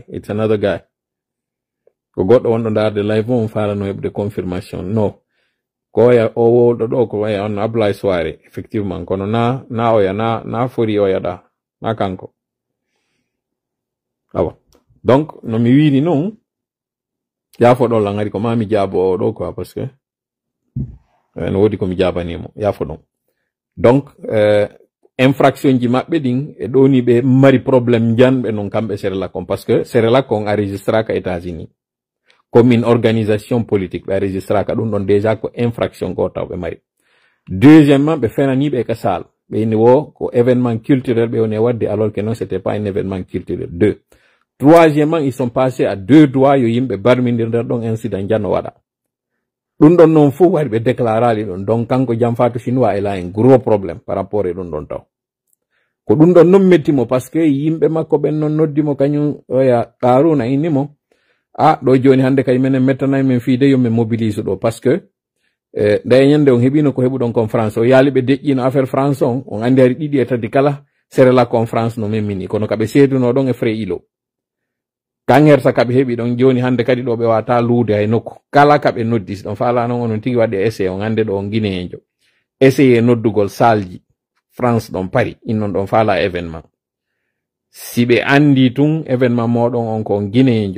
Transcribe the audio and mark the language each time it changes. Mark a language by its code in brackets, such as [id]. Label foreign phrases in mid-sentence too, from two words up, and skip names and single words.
[en] It's another guy. [ff] Ko goɗɗo wonɗo ndarde live on farano heɓde confirmation. No, ko oya o wolɗo ɗo ko waya on Ablaye Soare effectivement kono na oya na Fori oya ɗa na kanko. Awa donc no mi wiini noon yaafo ɗon la ngari ko mami jaabo o ɗo [fr] quoi parce que [ff] no wodi komi jabanimo yaafo ɗon. Donc infraction ji maɓɓe ɗin e ɗo ni ɓe mari probléme janɓe non kamɓe Serelak on parce que Serelak on a registré ka États-Unis [fr] comme une organisation politique [ff] ɓe a registré ka ɗum ɗon déjà ko infraction ko taw ɓe mari. [fr] Deuxièmement [ff] ɓe fenaniɓe ka sal ɓe ni wo ko [fr] événement culturel [ff] ɓe woni wadde [fr] alors que non c'était pas un événement culturel. Deux. Troisièmement ils sont passés à deux doigts [ff] yo yimɓe barmidir nder ɗon incident janno waɗa ɗum ɗon noon fof wari ɓe déclarali ɗum donc kanko jam fatou chinois [fr] elle a un gros problème par rapport [ff] e ɗum ɗon taw ko ɗum ɗon non mettimo [fr] parce que [ff] yimɓe makko ɓen non noddimo kañum oya Qaruna innimo ɗo joni hande kay menen mettanayi men fiide yo min mobilise ɗo [fr] parce que [ff] nda ñande on heɓino ko heɓuɗon conférence o yaali ɓe deƴƴino affaire france on andi ari ɗiɗi e tati kala Serelak conférence no memmini kono kaɓe seeduno ɗon e frais ilo kangerta kaɓe heɓi ɗon joni hande kadi ɗo ɓe wata luude hay nokku kala kaɓe noddis ɗon faala noon onon tigi waɗi essayé on hande ɗo on guinéejo essayé noddugol salji France ɗon Paris innon ɗon faala événement si ɓe andi tun événement moɗon on ko on guinéejo